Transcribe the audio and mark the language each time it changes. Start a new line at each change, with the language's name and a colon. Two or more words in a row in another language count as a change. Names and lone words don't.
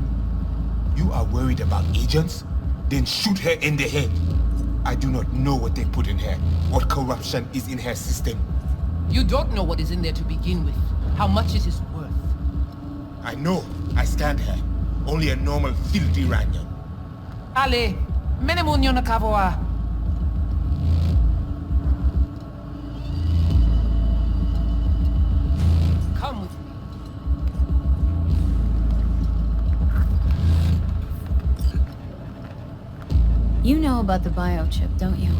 English: You are worried about agents? Then shoot her in the head. I do not know what they put in her, what corruption is in her system. You don't know what is in there to begin with, how much it is worth. I know. I scanned her. Only a normal, filthy Ranyan. Ale, menemunyo na kavoa. Come with me. You know about the biochip, don't you?